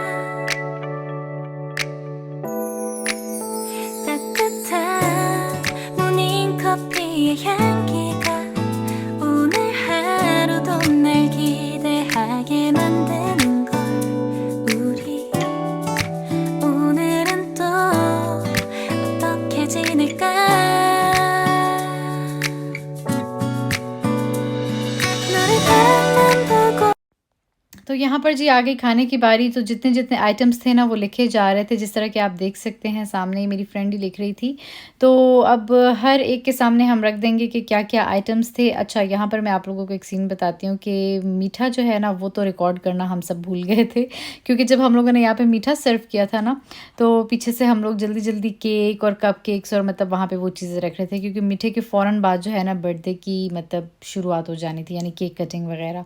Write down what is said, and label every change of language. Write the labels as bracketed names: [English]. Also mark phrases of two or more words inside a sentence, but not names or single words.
[Korean] 따뜻한 모닝커피의 향기가 오늘 하루도 날 기대하게 만드는 걸. 우리 오늘은 또 어떻게 지낼까. 너를 밤만 보고. [Hindi] तो यहाँ पर जी आ गई खाने की बारी। तो जितने जितने आइटम्स थे ना वो लिखे जा रहे थे, जिस तरह के आप देख सकते हैं सामने ही मेरी फ्रेंड ही लिख रही थी। तो अब हर एक के सामने हम रख देंगे कि क्या क्या आइटम्स थे। अच्छा यहाँ पर मैं आप लोगों को एक सीन बताती हूँ कि मीठा जो है ना वो तो रिकॉर्ड करना हम सब भूल गए थे, क्योंकि जब हम लोगों ने यहाँ पर मीठा सर्व किया था ना, तो पीछे से हम लोग जल्दी जल्दी केक और कप केक्स और मतलब वहाँ पर वो चीज़ें रख रहे थे, क्योंकि मीठे के फ़ौरन बाद जो है ना बर्थडे की मतलब शुरुआत हो जानी थी, यानी केक कटिंग वगैरह।